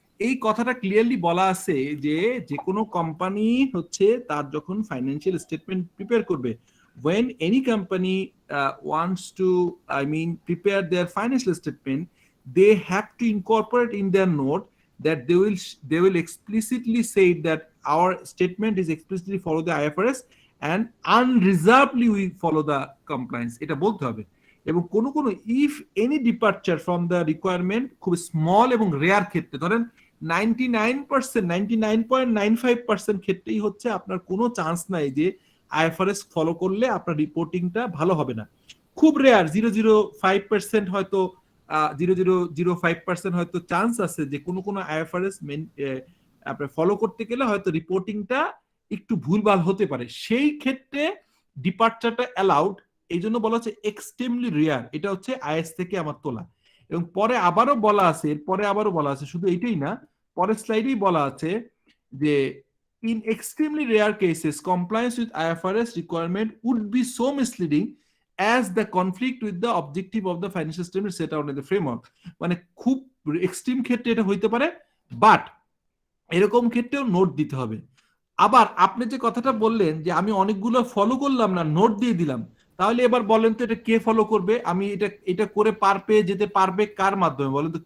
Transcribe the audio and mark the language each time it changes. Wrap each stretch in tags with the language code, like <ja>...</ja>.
<bn>এই কথাটা ক্লিয়ারলি বলা আছে যে যে কোনো কোম্পানি হচ্ছে তার যখন ফাইন্যান্সিয়াল স্টেটমেন্ট প্রিপেয়ার করবে,</bn> <en>when any company wants to prepare their financial statement, they have to incorporate in their note that they will explicitly say that our statement is explicitly follow the IFRS and unreservedly we follow the compliance,</en> <bn>এটা বলতে হবে। এবং কোনো কোনো if any departure from the requirement খুব small এবং rare ক্ষেত্রে, ধরেন 99.95% ক্ষেত্রেই হচ্ছে আপনার কোনো চান্স নাই যে IFRS ফলো করলে আপনার রিপোর্টিংটা ভালো হবে না। খুব রেয়ার 0.05% হয়তো 0.005% হয়তো চান্স আছে যে কোনো কোনো IFRS আপনার ফলো করতে গেলে হয়তো রিপোর্টিংটা একটু ভুলভাল হতে পারে, সেই ক্ষেত্রে ডিপার্চারটা অ্যালাউড। এই জন্য বলা হচ্ছে এক্সট্রিমলি রেয়ার, এটা হচ্ছে IAS থেকে আমার তোলা। এবং পরে আবারও বলা আছে, শুধু এইটাই না, পরের স্লাইডেই বলা আছে যে</bn> <en>in extremely rare cases compliance with IFRS requirement would be so misleading as the conflict with the objective of the financial statement set out in the framework।</en> <bn>মানে খুব এক্সট্রিম ক্ষেত্রে এটা হইতে পারে, বাট এরকম ক্ষেত্রেও নোট দিতে হবে। আবার আপনি যে কথাটা বললেন যে আমি অনেকগুলো ফলো করলাম না, নোট দিয়ে দিলাম, তাহলে এবার বলেন তো এটা কে ফলো করবে? আমি এটা করে পার পেয়ে যেতে পারবে কার মাধ্যমে বলেন তো?</bn>